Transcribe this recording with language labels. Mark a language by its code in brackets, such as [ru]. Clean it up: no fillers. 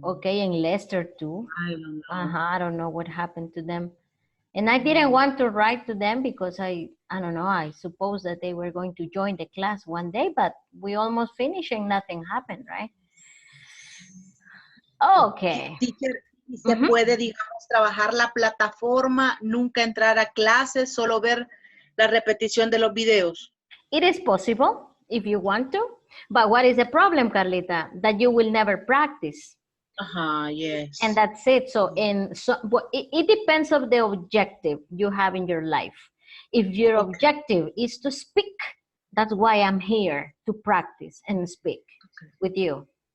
[en] Okay, and Lester too. I don't know. Uh-huh. I don't know what happened to them. And I didn't want to write to them because I don't know, I suppose that they were going to join the class one day, but we almost finished and nothing happened, right? Okay. [es] Teacher, y se Mhm. puede, digamos, trabajar la plataforma, nunca entrar a clases, solo ver la repetición de los videos. [en] It is possible if you want to, but what is the problem, Carlita? That you will never practice. Ajá, And yes. that's it. It depends of the objective you have in your life. If your Okay. objective is to speak, that's why I'm here to practice and speak with you.